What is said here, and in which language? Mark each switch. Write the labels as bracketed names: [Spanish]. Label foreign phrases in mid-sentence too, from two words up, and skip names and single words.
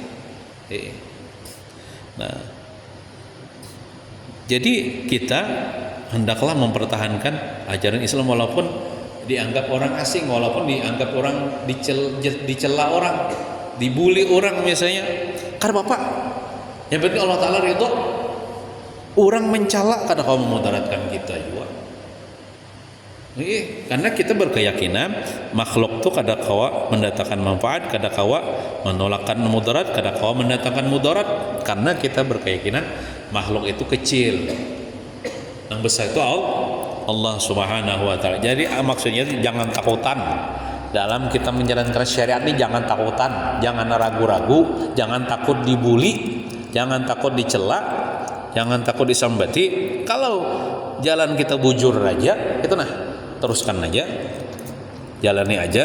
[Indonesian] Nah, jadi kita hendaklah mempertahankan ajaran Islam walaupun dianggap orang asing, walaupun dianggap orang dicela orang, dibully orang misalnya. Karena Bapak, yang penting Allah Ta'ala ridho. Orang mencela kada kau memudaratkan kita juga. [Banjar] Karena kita berkeyakinan makhluk itu kada kawa mendatangkan manfaat, kada kawa menolakkan mudarat, kada kawa mendatangkan mudarat. [Indonesian] Karena kita berkeyakinan makhluk itu kecil, yang besar itu Allah [Arabic] سبحانه وتعالى. [Indonesian] Jadi maksudnya jangan takutan dalam kita menjalankan syariat ini. Jangan takutan, jangan ragu-ragu, jangan takut dibully, jangan takut dicela, jangan takut disambati. [Banjar] Kalau jalan kita bujur aja, itu teruskan aja, jalani aja.